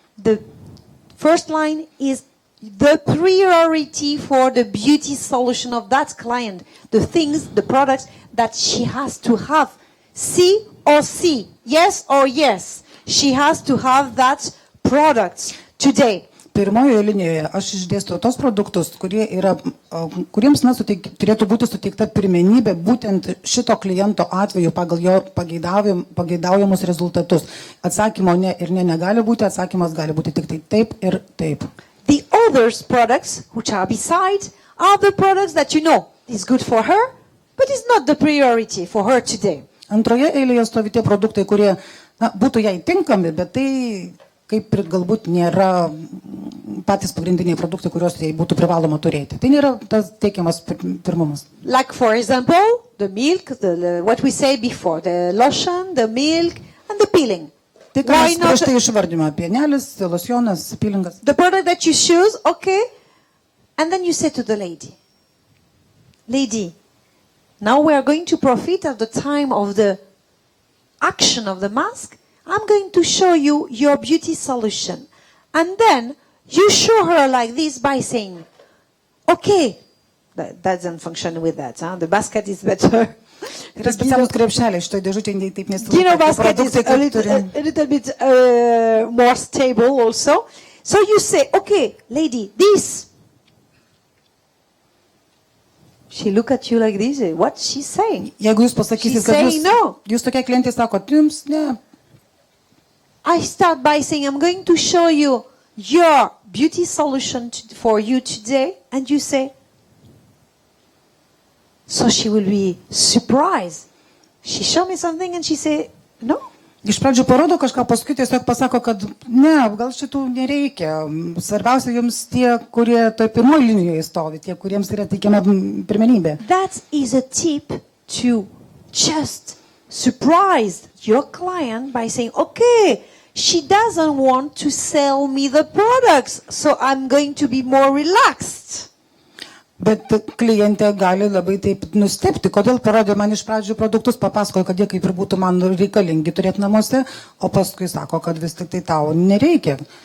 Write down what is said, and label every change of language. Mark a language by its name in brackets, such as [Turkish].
[English] The first line is the priority for the beauty solution of that client. The things, the products that she has to have. C or C. Yes or yes. She has to have that products today. [Lithuanian] Pirmojoje linijoje aš išdėstau tos produktus, kuriems turėtų būti suteikta pirmenybė būtent šito kliento atveju pagal jo pageidaujamus rezultatus. Atsakymo ne ir ne negali būti, atsakymas gali būti tik tai taip ir taip. [English] The others products, which are beside, are the products that you know is good for her, but is not the priority for her today. [Lithuanian] Antroje eilėje stovi tie produktai, kurie būtų jai tinkami, bet tai kaip ir galbūt nėra patys pagrindiniai produktai, kuriuos jai būtų privaloma turėti. Tai nėra tas teikiamas pirmumas. [English] Like for example, the milk, what we said before, the lotion, the milk, and the peeling. [Lithuanian] Tai ką mes prieš tai išvardėme, pienelis, locionas, pilingas. [English] The product that you choose, okay, and then you say to the lady, lady, now we are going to profit at the time of the action of the mask. I'm going to show you your beauty solution. And then you show her like this by saying, okay, that doesn't function with that, huh? The basket is better. [Lithuanian] Yra specialūs krepšeliai, šitoje dėžutėje taip [English] Gino basket is a little bit more stable also. So you say, okay, lady, this. She look at you like this. What she's saying? [Lithuanian] Jeigu jūs pasakysit, kad jūs tokia klientė sako, jums ne. [English] I start by saying, I'm going to show you your beauty solution for you today. And you say, so she will be surprised. She show me something and she say, no. [Lithuanian] Iš pradžių parodo kažką, paskui tiesiog pasako, kad ne, gal šitų nereikia. Svarbiausia jums tie, kurie toj pirmoje linijoje stovi, tie, kuriems yra teikiama pirmenybė. [English] That is a tip to just surprise your client by saying, okay, she doesn't want to sell me the products, so I'm going to be more relaxed. [Lithuanian] Bet klientė gali labai taip nustebti, kodėl parodė man iš pradžių produktus, papasakojo, kad jie kaip ir būtų man reikalingi turėti namuose, o paskui sako, kad vis tik tai tau nereikia.